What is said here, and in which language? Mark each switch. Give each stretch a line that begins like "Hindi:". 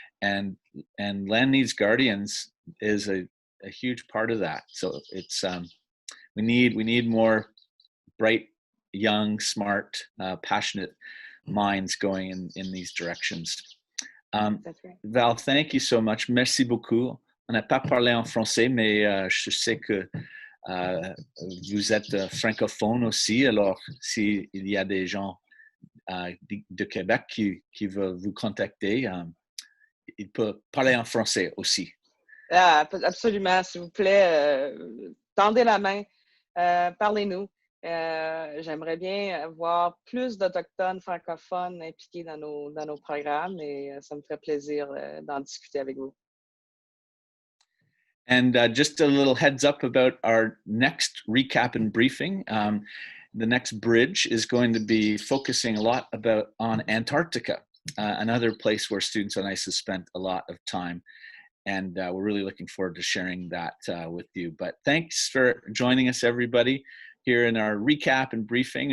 English: And Land Needs Guardians is a huge part of that. So it's we need more bright, young, smart, passionate minds going in these directions. That's right. Val, thank you so much.
French: Merci beaucoup. On n'a pas parlé en français, mais je sais que vous êtes francophone aussi. Alors, s'il y a des gens de Québec qui veulent vous contacter, ils peuvent parler en français aussi. Ah, absolument, s'il vous plaît, tendez la main, parlez-nous. J'aimerais bien voir plus d'Autochtones francophones impliqués dans nos programmes et ça me ferait plaisir d'en discuter avec vous.
English: And just a little heads up about our next recap and briefing. The next bridge is going to be focusing a lot on Antarctica, another place where Students on ICE has spent a lot of time. And we're really looking forward to sharing that with you. But thanks for joining us, everybody, here in our recap and briefing.